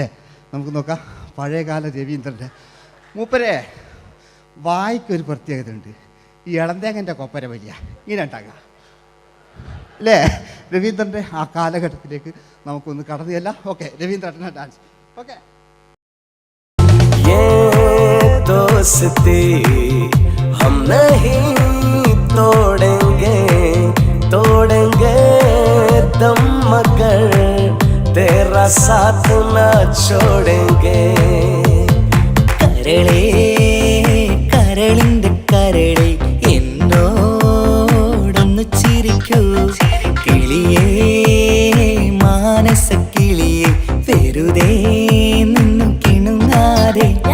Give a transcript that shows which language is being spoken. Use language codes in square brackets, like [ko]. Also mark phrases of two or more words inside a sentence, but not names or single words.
[ml] നമുക്ക് നോക്കാം പഴയകാല രവീന്ദ്രൻ്റെ. മൂപ്പരെ വായിക്കൊരു പ്രത്യേകത ഉണ്ട്, ഈ ഇളന്തേങ്ങൻ്റെ കൊപ്പര വലിയ ഇങ്ങനെ ഉണ്ടാകുക അല്ലേ? രവീന്ദ്രൻ്റെ ആ കാലഘട്ടത്തിലേക്ക് നമുക്കൊന്ന് കടന്നു ചെല്ലാം. ഓക്കെ, രവീന്ദ്രൻ്റെ ഡാൻസ്. ഓക്കെ. [hi] दोस्ती हम नहीं तोड़ेंगे तोड़ेंगे दम मगर तेरा साथ न छोड़ेंगे. [ml] കരളേ കരളിന്റെ കരളെ എന്നോടൊന്നു ചിരിക്കൂ, കിളിയേ മാനസ കിളിയെ വെറുതെ നിന്നു കിണുങ്ങാതെ.